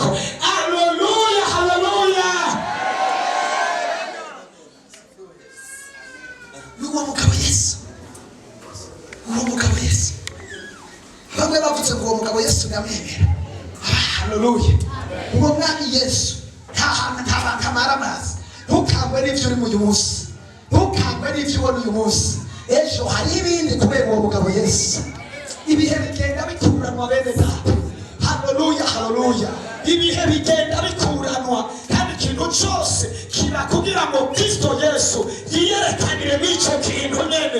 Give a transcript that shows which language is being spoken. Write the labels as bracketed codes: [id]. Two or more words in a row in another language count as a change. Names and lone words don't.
[rn] Haleluya, haleluya. Uwo mugabo Yesu, uwo mugabo Yesu, bamwe bavuze ngo uwo mugabo Yesu ndamwemera. Haleluya. Uwo mwami Yesu ntahamara amazi. Ntukangwe n'ivyo uri mu munsi, ntukangwe n'ivyo ubona uyu munsi. Ejo hari ibindi kubera uwo mugabo Yesu. Ibihe bigenda bikuranwa bene data. Haleluya, haleluya. [rw] Ibihe bigenda bikuranwa kandi ikintu cyose kiba kugira ngo Kristo Yesu yiyerekanire n'icyo kintu nyene.